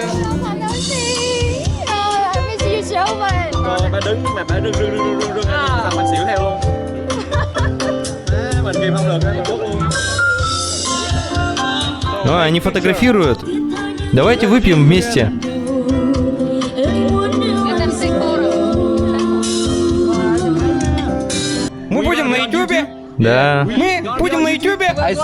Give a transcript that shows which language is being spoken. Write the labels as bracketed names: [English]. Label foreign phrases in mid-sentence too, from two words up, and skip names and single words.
[Vietnamese] Bà đứng mà bà rưng làm anh xỉu theo luôn. Mình kìm không được, mình cút luôn. [Russian] А, они фотографируют. Давайте выпьем вместе. Мы будем на ютубе? Да. Мы будем на ютубе?